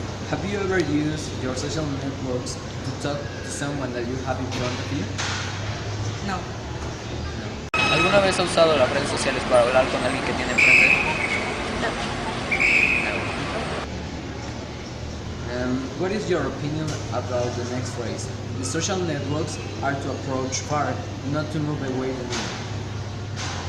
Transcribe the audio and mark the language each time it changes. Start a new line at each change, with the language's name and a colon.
English: Have you ever used your social networks to talk to someone that you have in front of you? No.
Spanish: ¿Alguna vez ha usado las redes sociales para hablar con alguien que tiene enfrente?
English: What is your opinion about the next phrase? The social networks are to approach far, not to move away the near.